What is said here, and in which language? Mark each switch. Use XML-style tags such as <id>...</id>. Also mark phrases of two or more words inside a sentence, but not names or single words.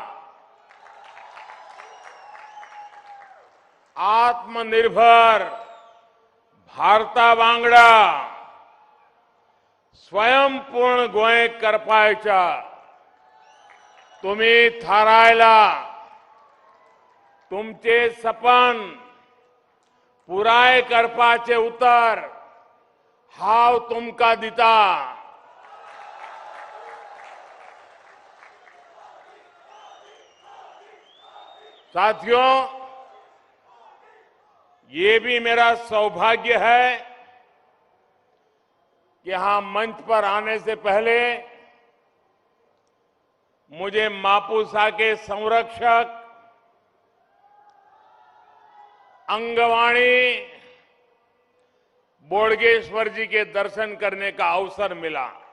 <kok>आत्मनिर्भर भारता वांगडा स्वयंपूर्ण गोंय करपाच्या तुम्ही थारायला. तुमचे सपन पुराय करपाचे उतर हांव तुमकां दिता.</kok> <hi>साथियों, ये भी मेरा सौभाग्य है कि यहां मंच पर आने से पहले मुझे मापुसा के संरक्षक अंगवाणी बोडगेश्वर जी के दर्शन करने का अवसर मिला.</hi>